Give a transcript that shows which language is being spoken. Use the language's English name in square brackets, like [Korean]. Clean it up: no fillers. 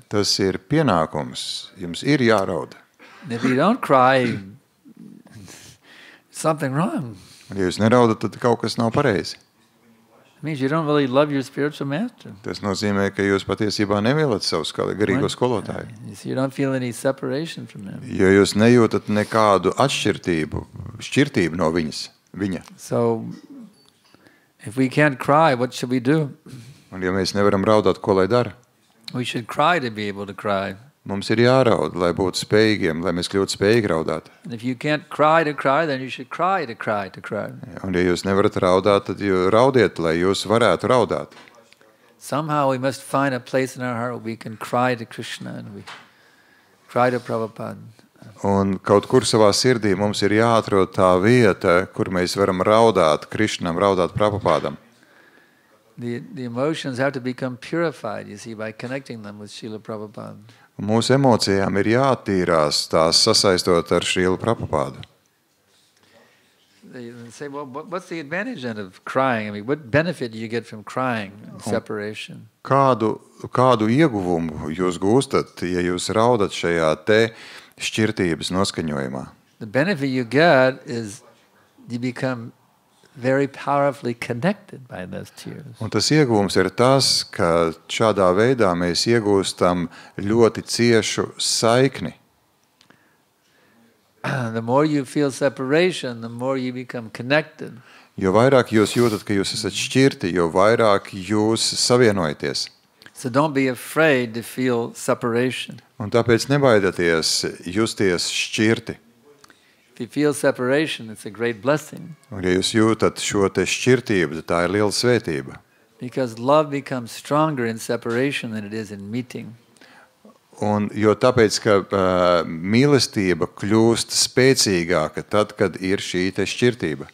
[Latvian] Tas ir pienākums, jums ir jāraud. [English] And if you don't cry, something wrong. [Latvian] Un ja jūs neraudat, tad kaut kas nav pareizi. [English] It means you don't really love your spiritual master. [Latvian] Tas nozīmē, ka jūs patiesībā nemīlat savu garīgo skolotāju. [English] You don't feel any separation from him. [Latvian] Jo jūs nejūtat nekādu šķirtību no viņa. [English] So, if we can't cry, what should we do? [Latvian] Un ja mēs nevaram raudāt, ko lai dara? [English] We should cry to be able to cry. [Latvian] Mums ir jāraud, lai būtu spējīgiem, lai mēs kļūtu spējīgi raudāt. [English] And if you can't cry to cry, then you should cry to cry to cry. [Latvian] Un ja jūs nevarat raudāt, tad raudiet, lai jūs varētu raudāt. [English] Somehow we must find a place in our heart where we can cry to Krishna and we cry to Prabhupada. [Latvian] Un kaut kur savā sirdī mums ir jāatrod tā vieta, kur mēs varam raudāt Krišnam, raudāt Prabhupādam. [English] The emotions have to become purified, you see, by connecting them with Srila Prabhupada. [Latvian] Mūsu emocijām ir jātīrās tās sasaistot ar Šrilu Prabhupādu. [English] They say, well, what's the advantage then of crying? I mean, what benefit do you get from crying and separation? [Latvian] Kādu ieguvumu jūs gūstat, ja jūs raudat šajā te šķirtības noskaņojumā? [English] The benefit you get is you become very powerfully connected by those tears. [Latvian] Un tas ieguvums ir tas, ka šādā veidā mēs iegūstam ļoti ciešu saikni. [English] The more you feel separation, the more you become connected. [Latvian] Jo vairāk jūs jūtat, ka jūs esat šķirti, jo vairāk jūs savienojaties. [English] So don't be afraid to feel separation. [Latvian] Un tāpēc nebaidieties justies šķirti. [English] If you feel separation, it's a great blessing. [Latvian] Un ja jūs jūtat šo te šķirtību, tad tā ir liela svētība. [English] Because love becomes stronger in separation than it is in meeting. [Latvian] Un jo tāpēc, ka mīlestība kļūst spēcīgāka tad, kad ir šī te šķirtība.